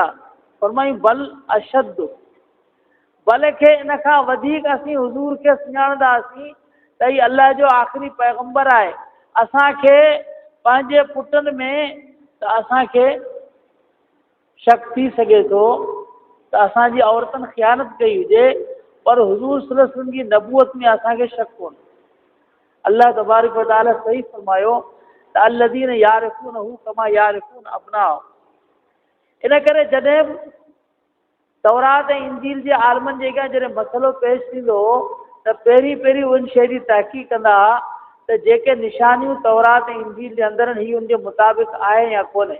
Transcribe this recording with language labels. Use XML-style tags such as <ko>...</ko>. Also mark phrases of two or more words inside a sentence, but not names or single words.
<sd>फरमाई</sd> <ar>بل أشد,</ar> <sd>बल्कि इन खां वधीक असीं हुज़ूर खे सुञाणंदासीं त हीउ अल्लाह जो आख़िरी पैगंबर आहे। असांखे पंहिंजे पुटनि में त असांखे शक थी सघे थो त असांजी औरतनि ख़ियानत कई हुजे, पर हुज़ूर</sd> <ar>صلى الله عليه وسلم</ar> <sd>जी नबूअत में असांखे शक कोन्हे। अल्लाह</sd> <ar>تبارك وتعالى</ar> <sd>सही फरमायो त</sd> <ar>الذين يعرفونه كما يعرفون أبناءهم.</ar> <sd>इन करे जॾहिं तौरात ऐं इंजील जे आलमनि जे अॻियां जॾहिं मसइलो पेश थींदो त पहिरीं पहिरीं उन शइ जी तहक़ीक़ कंदा त जेके निशानियूं तौरात ऐं इंजील जे अंदरि आहिनि, हीउ उनजे मुताबिक़ आहे या कोन्हे।</sd>